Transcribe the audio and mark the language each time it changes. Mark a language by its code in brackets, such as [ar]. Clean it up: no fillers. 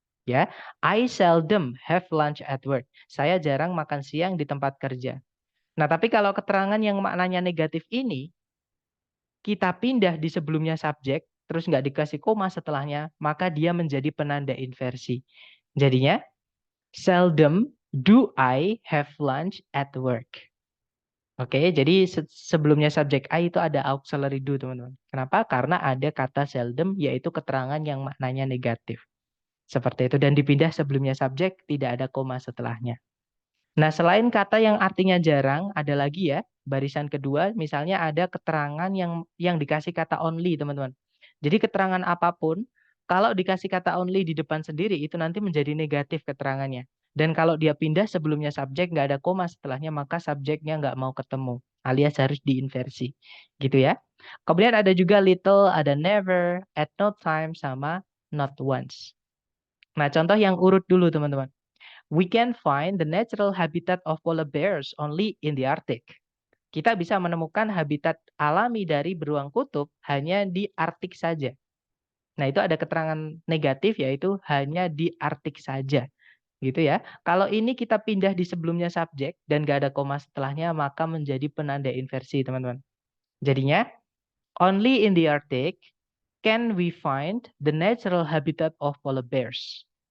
[en] Ya, I seldom have lunch at work. [id] Saya jarang makan siang di tempat kerja. Nah, tapi kalau keterangan yang maknanya negatif ini, kita pindah di sebelumnya subjek, terus nggak dikasih koma setelahnya, maka dia menjadi penanda inversi. Jadinya, [en] seldom do I have lunch at work. [id] Oke, jadi sebelumnya subjek I itu ada auxiliary do, teman-teman. Kenapa? Karena ada kata seldom, yaitu keterangan yang maknanya negatif. Seperti itu. Dan dipindah sebelumnya subjek, tidak ada koma setelahnya. Nah, selain kata yang artinya jarang, ada lagi ya, barisan kedua, misalnya ada keterangan yang dikasih kata only, teman-teman. Jadi keterangan apapun, kalau dikasih kata only di depan sendiri, itu nanti menjadi negatif keterangannya. Dan kalau dia pindah sebelumnya subjek, nggak ada koma setelahnya, maka subjeknya nggak mau ketemu, alias harus diinversi. Gitu ya. Kemudian ada juga little, ada never, [en] at no time, [id] sama [en] not once. [id] Nah, contoh yang urut dulu, teman-teman. [en] We can find the natural habitat of polar bears only in the Arctic. [id] Kita bisa menemukan habitat alami dari beruang kutub hanya di Arktik saja. Nah, itu ada keterangan negatif yaitu hanya di Arktik saja. Gitu ya. Kalau ini kita pindah di sebelumnya subjek dan gak ada koma setelahnya, maka menjadi penanda inversi, teman-teman. Jadinya, [en] only in the Arctic can we find the natural habitat of polar bears.